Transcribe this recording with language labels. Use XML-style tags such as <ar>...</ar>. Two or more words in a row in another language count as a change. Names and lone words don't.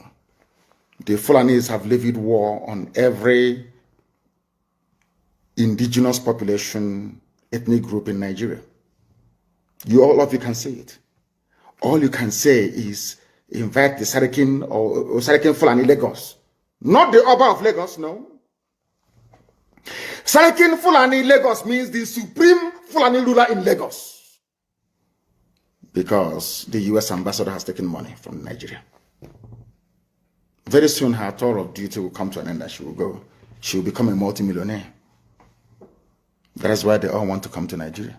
<en>The Fulanis have levied war on every indigenous population, ethnic group in Nigeria. All of you can say it. All you can say is invite the Sarakin or Sarakin Fulani Lagos. Not the Oba of Lagos, no. Sarakin Fulani Lagos means the supreme Fulani ruler in Lagos. Because the US ambassador has taken money from Nigeria. Very soon her tour of duty will come to an end and she will go. She will become a multimillionaire. That is why they all want to come to Nigeria.</en>